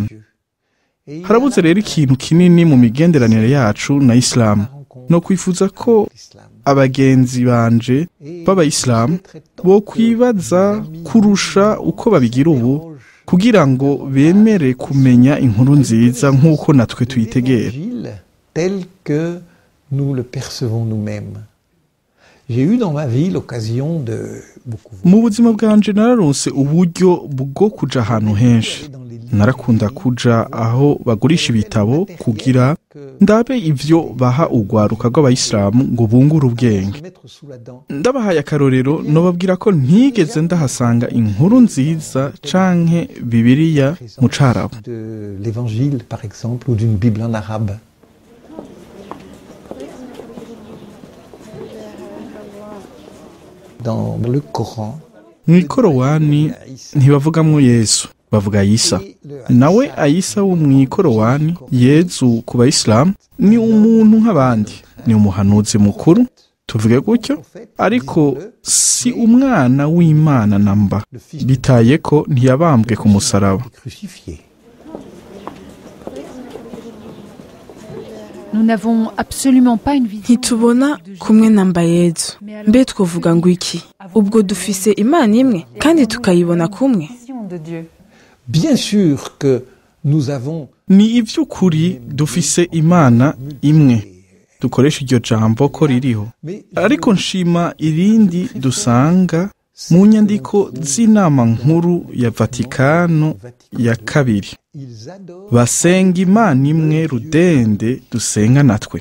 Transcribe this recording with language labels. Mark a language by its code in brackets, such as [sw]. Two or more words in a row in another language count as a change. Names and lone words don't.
[rn] Harabuze rero ikintu kinini mu migenderanire yacu na Islamu. No kwifuza ko abagenzi banje b'abayisilamu bo kwibaza kurusha uko babigira ubu kugira ngo bemere kumenya inkuru nziza nk'uko natwe tuyitegera. [fr] Tel que nous le percevons nous-mêmes. J'ai eu dans ma vie l'occasion de beaucoup. [rn] Mu buzima bwanje nararonse uburyo bwo kuja ahantu henshi. Narakunda kuja aho bagurisha ibitabo kugira ndabe ivyo baha urwaruka rw'abayisilamu ngo bungure ubwenge. Ndabahaye akarorero, nobabwira ko ntigeze ndahasanga inkuru nziza canke Bibiliya mu Carabu. [fr] De l'évangile par exemple ou d'une Bible en arabe. Dans le Coran, [rn] mw'ikorowani ntibavugamwo Yesu, bavuga Isa. Nawe Ayisa wo mw'ikorowani, Yesu ku bayisilamu ni umuntu nk'abandi, ni umuhanuzi mukuru, tuvuge gutyo, ariko si umwana w'Imana namba, bitaye ko ntiyabambwe ku musaraba. ntitubona kumwe namba Yesu. Mbe twovuga ngo iki? Ubwo dufise Imana imwe kandi tukayibona kumwe? [fr] Bien sûr que nous avons. [rn] Ni ivy'ukuri dufise Imana imwe, dukoresha iryo jambo ko ririho, ariko nshima irindi dusanga mu nyandiko z'inama nkuru ya Vatikano ya kabiri. Basenga Imana imwe rudende dusenga natwe.